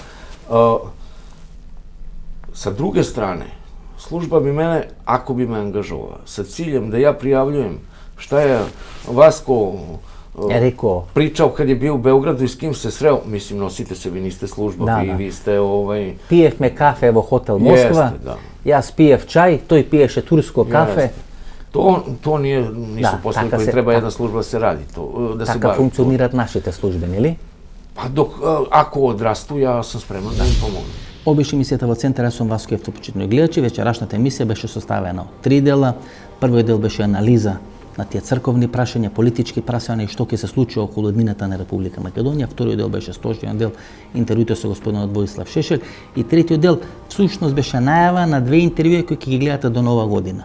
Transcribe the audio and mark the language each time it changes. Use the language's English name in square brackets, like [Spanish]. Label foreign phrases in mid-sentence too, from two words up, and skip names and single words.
[Serbian] Sa druge strane, služba bi mene, ako bi me angažovala, sa ciljem da ja prijavljujem šta je Vasko pričao kad je bio u Beogradu i s kim se sreo, mislim, nosite se, vi niste služba, vi ste [Macedonian] Пиев ме кафе, ево хотел Москва, ја спиев чај, той пиеше турско кафе. [Serbian] To nisu poslovi koji treba jedna služba da se radi. [Macedonian] Така функционираат нашите служби, нели? [Serbian] Pa ako odrastu, ja sam spreman da im pomognem. [Macedonian] Ovo беше емисијата во Центар, јас сум Васко Евтов, почитувани гледачи. Вечерашната емисија беше составена од 3 дела. Првиот дел беше анализа на тие црковни прашања, политички прашања и што ќе се случи околу еднината на Република Македонија. Вториот дел беше стожниот дел, интервјуто со господинот Воислав Шешел. И третиот дел, всушност, беше најава на 2 интервјуи кои ќе ги гледате до Нова година.